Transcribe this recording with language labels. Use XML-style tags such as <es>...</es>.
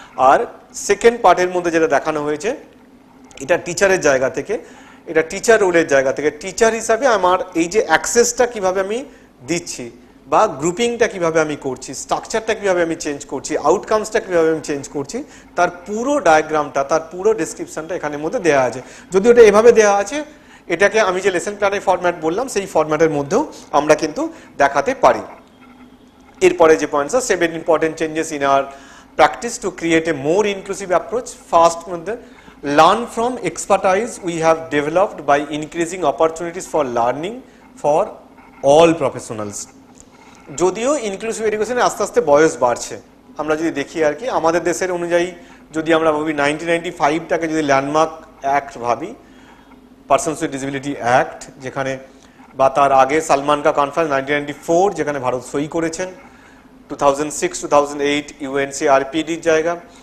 <bn>আর second পার্টের মধ্যে যেটা দেখানো হয়েছে, এটা টিচারের জায়গা থেকে, এটা টিচার রোলের জায়গা থেকে, টিচার হিসাবে আমার এই যে অ্যাক্সেসটা কিভাবে আমি দিচ্ছি, বা গ্রুপিংটা কিভাবে আমি করছি, স্ট্রাকচারটা কিভাবে আমি চেঞ্জ করছি, আউটকামসটা কিভাবে আমি চেঞ্জ করছি, তার পুরো ডায়াগ্রামটা, তার পুরো ডেসক্রিপশনটা এখানের মধ্যে দেওয়া আছে। যদি ওটা এভাবে দেওয়া আছে, এটাকে আমি যে লেসন প্ল্যানের ফরম্যাট বললাম সেই ফরম্যাটের মধ্যেও আমরা কিন্তু দেখাতে পারি। এরপরে যে</bn> <en>Points, 7 important changes in our practice to create a more inclusive approach.</en> <bn>First মধ্যে,</bn> <en>learn from expertise we have developed by increasing opportunities for learning for all professionals.</en> <bn>যদিও ইনক্লুসিভ এডুকেশনে আস্তে আস্তে বয়স বাড়ছে, আমরা যদি দেখি আর কি আমাদের দেশের অনুযায়ী যদি আমরা ভাবি 1995টাকে যদি ল্যান্ডমার্ক অ্যাক্ট ভাবি, পার্সনস উইথ ডিসেবিলিটি অ্যাক্ট, যেখানে বা তার আগে সালমান কা কনফারেন্স 1994 যেখানে ভারত সই করেছেন, 2006-2008 UNCRPDর জায়গা।</bn>